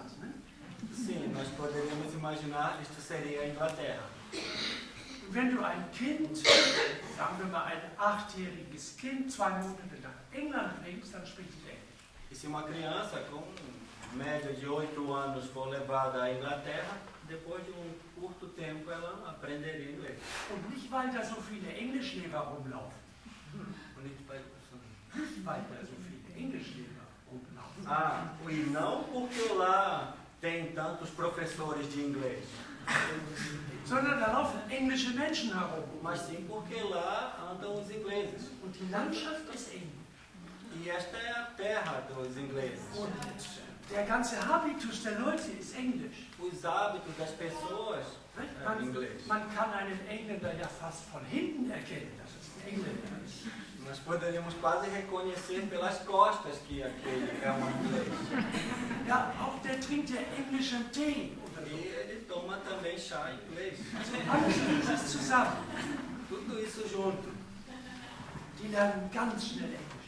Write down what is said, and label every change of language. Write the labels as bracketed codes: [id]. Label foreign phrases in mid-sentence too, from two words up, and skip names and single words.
[de] Ne? [pt] Sim, nós poderíamos imaginar isto seria a Inglaterra. [de] Und wenn du ein Kind, sagen wir mal ein 8-jähriges Kind, 2 Monate nach England bringst, dann spricht es Englisch. [pt] E se uma criança com média de 8 anos for levada à Inglaterra, depois de curto tempo ela aprenderia inglês. [de] Und nicht, weil da so viele Englischlehrer rumlaufen. Nicht, weil da so viele Englischlehrer rumlaufen. [pt] E não porque lá tem tantos professores de inglês, [de] Sondern da laufen englische Menschen herum. [pt] mas sim porque lá andam os ingleses. [de] Und die Landschaft ist eng. [pt] E esta é a terra dos ingleses. [de] Und der ganze Habitus der Leute ist Englisch. [pt] Os hábitos das pessoas é inglês. [de] Man kann einen Engländer ja fast von hinten erkennen, dass es ein Engländer ist. [pt] Nós poderíamos quase reconhecer pelas costas que aquele é inglês. [de] Ja, auch der trinkt ja englischen Tee. [pt] E ele toma também chá inglês. [de] Alles dieses zusammen. [pt] Tudo isso junto. [de] Die lernen ganz schnell Englisch.